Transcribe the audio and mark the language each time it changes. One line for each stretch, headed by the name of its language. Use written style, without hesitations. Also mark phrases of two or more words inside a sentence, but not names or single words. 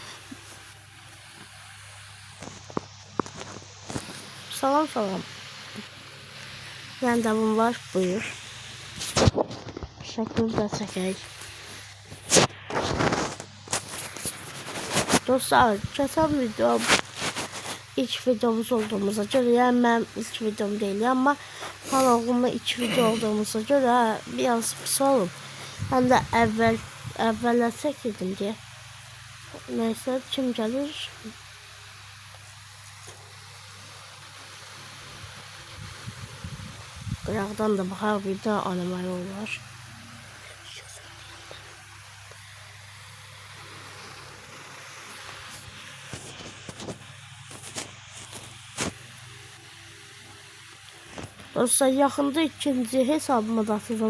Azerbaijani: Salam. Randevum var, buyur. Şəkil də çəkək. Dostlar,
Turkish: geçen video ilk videomuz olduğumuza göre, yani ben ilk videom değil ama kanalımda ilk video olduğumuza göre biraz pis olun. Ben de evvela çekildim diye. Neyse, kim gelir?
Azerbaijani: Qıraqdan da baxar, bir də animal olar. Dostlar, yaxında ikinci hesabıma da atacağım.